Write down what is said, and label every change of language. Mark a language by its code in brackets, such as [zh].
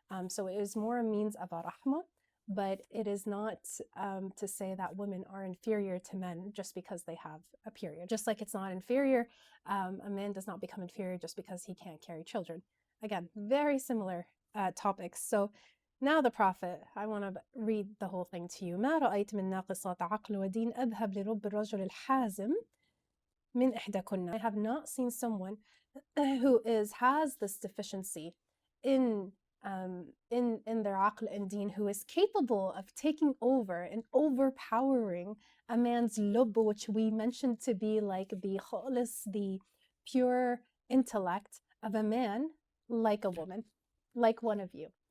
[en] So it is more a means of a rahmah, but it is not to say that women are inferior to men just because they have a period. Just like it's not inferior, a man does not become inferior just because he can't carry children. Again, very similar topics. So now the Prophet, I want to read the whole thing to you. [ar] ما رأيت من ناقصات عقل ودين أذهب لرب الرجل الحازم من إحداكن. [en] I have not seen someone who has this deficiency in their aql and deen, who is capable of taking over and overpowering a man's lubb, which we mentioned to be like the khalis, the pure intellect of a man, like a woman, like one of you.